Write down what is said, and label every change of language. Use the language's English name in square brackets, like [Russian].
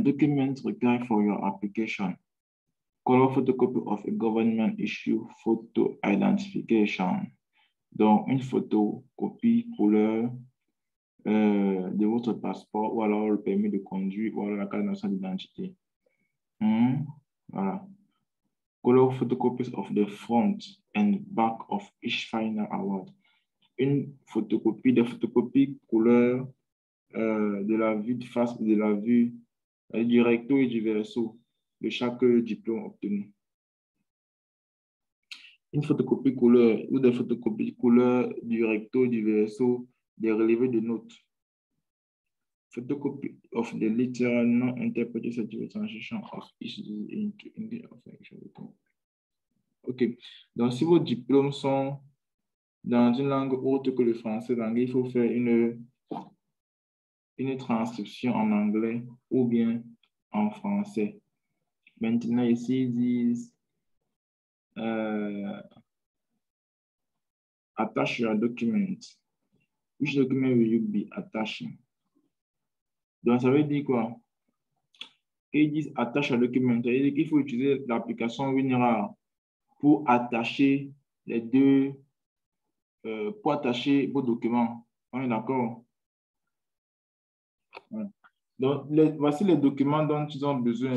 [English] Documents required for your application. Color photocopy of a government issue photo identification. [French] Donc, une photocopie couleur de votre passeport ou alors le permis de conduire ou alors la carte nationale d'identité. Voilà. [English] Color photocopies of the front and back of each final award. [French] Une photocopie, des photocopies couleur de la vue de face ou de la vue du recto et du verso de chaque diplôme obtenu. Une photocopie couleur ou des photocopies couleur du recto et du verso des relevés de notes. [English] Photocopy of the literal non-interpreted certificate translation of each into English of action. OK. [French] Donc, si vos diplômes sont dans une langue autre que le français, il faut faire une transcription en anglais ou bien en français. Maintenant, ici, ils disent [English] attach your document. Which document will you be attaching? [French] Donc, ça veut dire quoi? Ils disent attache un document. Ça veut dire qu'il faut utiliser l'application WinRAR pour attacher les deux, pour attacher vos documents. On est d'accord? Ouais. Donc, voici les documents dont ils ont besoin.